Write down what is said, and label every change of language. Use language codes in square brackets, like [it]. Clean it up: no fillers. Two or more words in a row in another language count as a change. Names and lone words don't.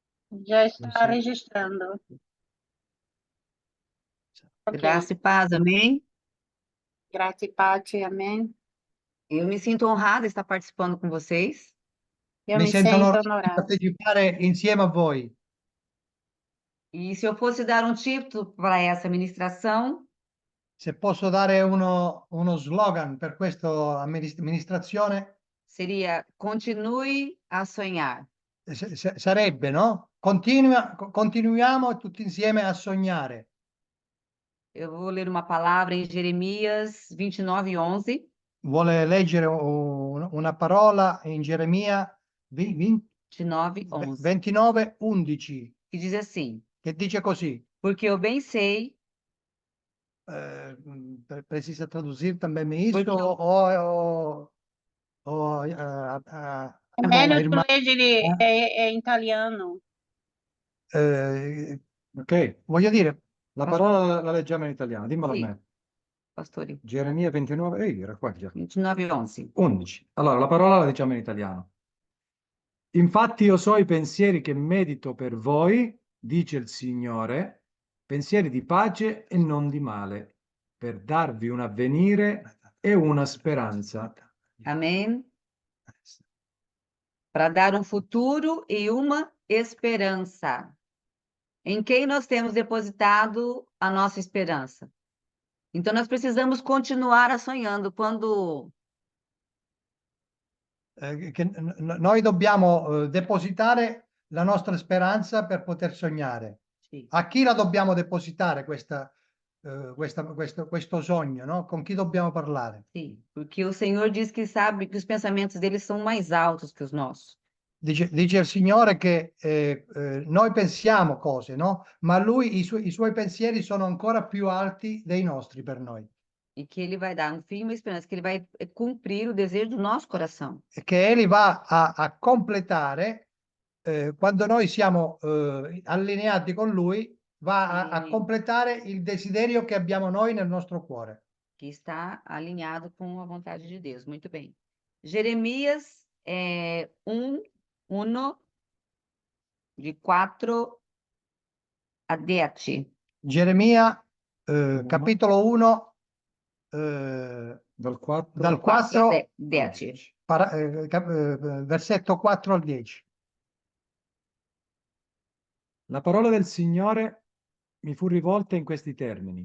[pt] Já [it] Non [pt] está [it] so. [pt] registrando. Ok. Graça e paz, amém? [it] Grazie, pace, amen. [pt] Eu me sinto honrada de estar participando com vocês. [it] Io Mi mi sento sento onorato di onorata. partecipare insieme a voi. [pt] E se eu fosse dar um título para essa ministração, [it] Se posso dare uno slogan per questa amministrazione, [pt] seria Continue a sonhar. [it] sarebbe, no? Continuiamo tutti insieme a sognare. [pt] Eu vou ler uma palavra em Jeremias 29:11, [it] Vuole leggere una parola in Geremia 29:11, 29:11, [pt] que diz assim: [it] che dice così. [pt] Porque eu bem sei, Precisa traduzir também isso porque eu, o [it] È [pt] a [it] meglio tu [pt] irmã, [it] leggere è in italiano. ok, voglio dire, la parola la leggiamo in italiano, dimmela a sì, me. pastori, Geremia 29, era qua già. 29:11. 11. Allora, la parola la leggiamo in italiano. Infatti io so i pensieri che medito per voi, dice il Signore, pensieri di pace e non di male, per darvi un avvenire e una speranza. [pt] Amém? Para dar um futuro e uma esperança. Em quem nós temos depositado a nossa esperança? Então, nós precisamos continuar a sonhando. Quando [it] Noi dobbiamo depositare la nostra speranza per poter sognare. Sì. A chi la dobbiamo depositare questo sogno, no? Con chi dobbiamo parlare? [pt] Sim, porque o Senhor diz que sabe que os pensamentos dele são mais altos que os nossos. [it] Dice il Signore che noi pensiamo cose, no? Ma Lui, i suoi pensieri sono ancora più alti dei nostri per noi. [pt] E que ele vai dar um fim e uma esperança, que ele vai cumprir o desejo do nosso coração. [it] E che Egli va a completare quando noi siamo allineati con Lui, va a completare il desiderio che abbiamo noi nel nostro cuore. [pt] Que está alinhado com a vontade de Deus. Muito bem. Jeremias 1, de 4 a 10. [it] Geremia, capitolo 1, Dal 4 a 10. versetto 4 al 10. La parola del Signore mi fu rivolta in questi termini.